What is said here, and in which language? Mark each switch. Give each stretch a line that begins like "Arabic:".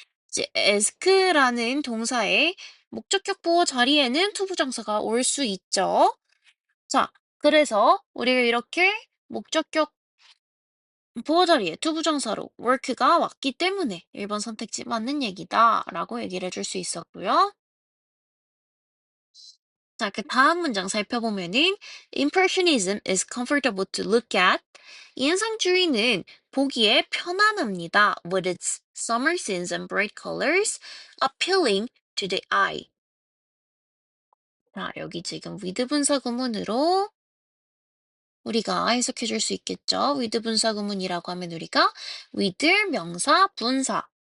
Korean: 이제 ask라는 동사의 목적격 보어 자리에는 투부정사가 올 수 있죠. 자, 그래서 우리가 이렇게 목적격 보어 자리에 투부정사로 work가 왔기 때문에 1번 선택지 맞는 얘기다라고 얘기를 해줄 수 있었고요. 자, 그 다음 문장 살펴보면은
English: Impressionism is comfortable to look at.
Korean: 인상주의는 보기에 편안합니다.
English: With its summer scenes and bright colors appealing to the eye.
Korean: 자, 여기 지금 with 분사 구문으로 우리가 해석해 줄 수 있겠죠. with 분사 구문이라고 하면 우리가 with 명사 분사.